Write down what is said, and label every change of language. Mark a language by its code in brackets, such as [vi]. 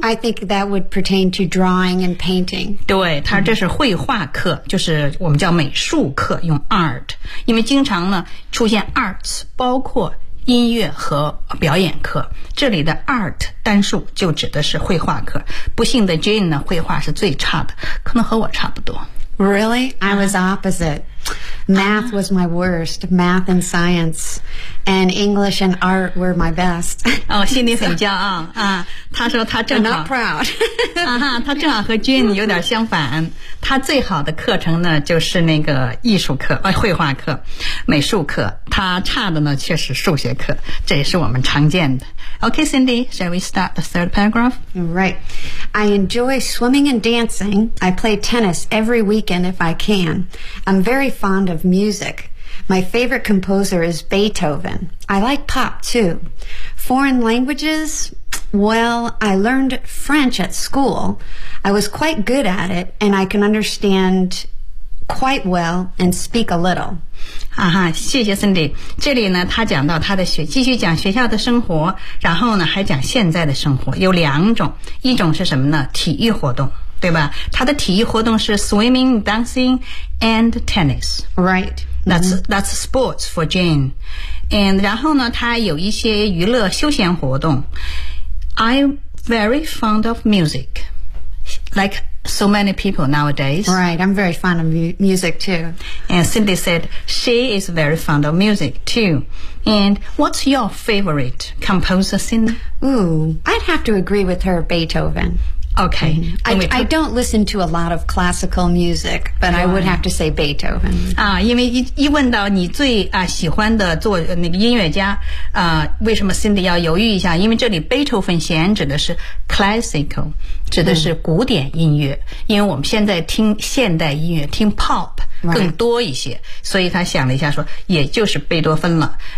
[en] Yeah, I think that would pertain to drawing and painting. [zh] 对，它这是绘画课，就是我们叫美术课，用 art。因为经常呢，出现 arts, 包括音乐和表演课，这里的 art 单数就指的是绘画课。不幸的 Jane 呢，绘画是最差的，可能和我差不多。 [en] Really? I was opposite. Math was my worst. Math and science. And English and art were my best. [zh] 哦，心里很骄傲啊。他说他正好。 [en] I'm not proud. [zh] 他正好和 Jane 有点相反。他最好的课程呢就是那个艺术课、绘画课、美术课。他差的呢确实数学课。这也是我们常见的。 [en] Okay, Cindy, shall we start the third paragraph? Right. I enjoy swimming and dancing. I play tennis every weekend if I can. I'm very fond of music. My favorite composer is Beethoven. I like pop, too. Foreign languages? Well, I learned French at school. I was quite good at it, and I can understand quite well and speak a little. [zh] 谢谢 Cindy。这里呢他讲到他的学继续讲学校的生活，然后呢还讲现在的生活，有两种，一种是什么呢？体育活动，对吧？他的体育活动是 [en] swimming, dancing and tennis, right? That's sports for Jane. [zh] And 然后呢他有一些娱乐休闲活动。 [en] I'm very fond of music, likeSo many people nowadays. Right, I'm very fond of music too. And Cindy said she is very fond of music too. And what's your favorite composer, Cindy? Ooh, I'd have to agree with her, Beethoven. Okay. I don't listen to a lot of classical music, but I would have to say Beethoven. [zh] 因为 一问到你最喜欢的做那个音乐家，为什么 Cindy 要犹豫一下？因为这里 Beethoven 弦指的是 classical, 指的是古典音乐。因为我们现在听现代音乐，听 pop 更多一些，所以他想了一下说，也就是贝多芬了。